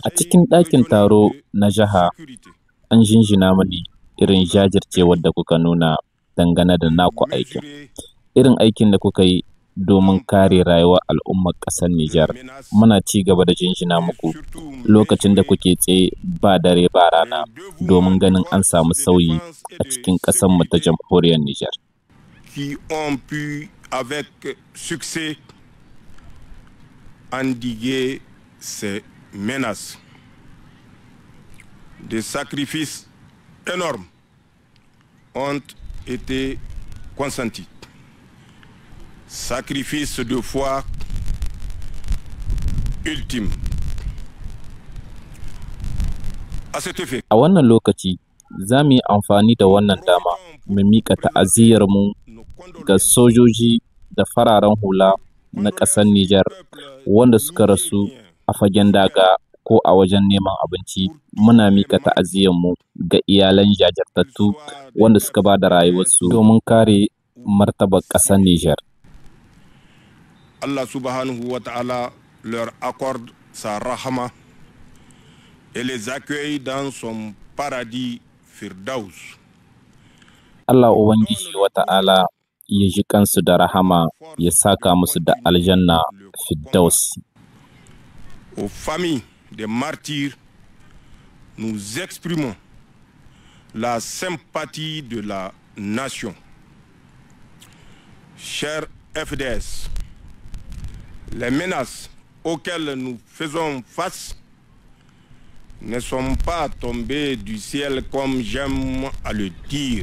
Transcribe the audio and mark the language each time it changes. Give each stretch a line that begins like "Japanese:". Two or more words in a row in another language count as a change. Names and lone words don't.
Hausa: A cikin ɗakin taro na jiha an jinjina mani irin jajircewar da kuka nuna dangane da naku aikin. Irin aikin da kuka yi domin kare rayuwar al'ummar ƙasar Nijar. Muna ci gaba da jinjina muku lokacin da kuke tsaye ba dare ba rana domin ganin an samu sauyi a cikin ƙasarmu ta jamhuriyar Nijar.
French: Qui ont pu avec succès endiguer ces menaces. Des sacrifices énormes ont été consentis. Sacrifice de foi ultime. À cet effet,
Hausa: a wannan lokaci za mu yi amfani da wannan dama mu miƙa ta'aziyyarmu ga sojoji da fararen hula na ƙasar Nijar wanda suka rasu a fagen daga ko a wajen neman abinci. Muna miƙa ta'aziyyarmu ga iyalan jajirtattu wanda suka ba da rayuwarsu domin kare martabar ƙasar Nijar.
Arabic: الله سبحانه وتعالى
French: leur accorde sa rahama et les accueille dans son paradis Firdaus.
Hausa: Allah Ubangiji
Arabic: وتعالى
Hausa: ya ji kansu da rahama ya saka musu da aljanna Firdaus.
French: Aux familles des martyrs, nous exprimons la sympathie de la nation. Chers FDS, les menaces auxquelles nous faisons face ne sont pas tombées du ciel comme j'aime à le dire.